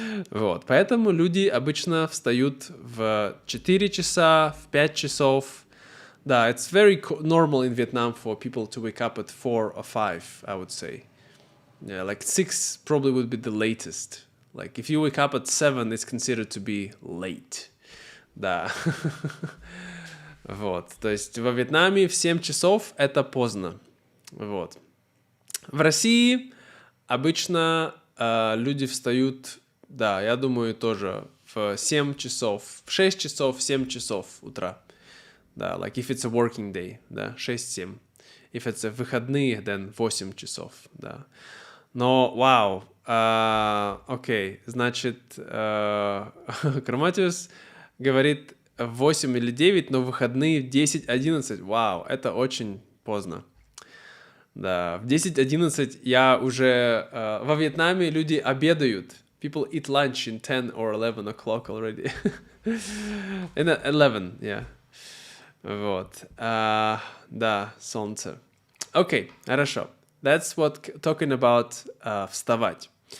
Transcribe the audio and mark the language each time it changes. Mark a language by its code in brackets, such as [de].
[ru] Вот, поэтому люди обычно встают в 4 часа, в 5 часов. [en] Да, it's very normal in Vietnam for people to wake up at 4 or 5, I would say. Yeah, like 6 probably would be the latest. Like, if you wake up at 7, it's considered to be late. [ru] Да. Вот, то есть во Вьетнаме в 7 часов это поздно. Вот. В России обычно люди встают, да, я думаю, тоже в 7 часов, в 6 часов, в 7 часов утра. [en] Да, like if it's a working day, да, 6-7. If it's a выходные, then 8 часов, да. [ru] Но, вау, окей, значит, Грамматиус говорит 8 или 9, но выходные в 10-11. Вау, это очень поздно. Да, в 10-11 я уже... во Вьетнаме люди обедают. [en] People eat lunch in 10 or 11 o'clock already. In 11, yeah. Вот. [ru] Да, солнце. [en] Окей, хорошо. That's what talking about вставать.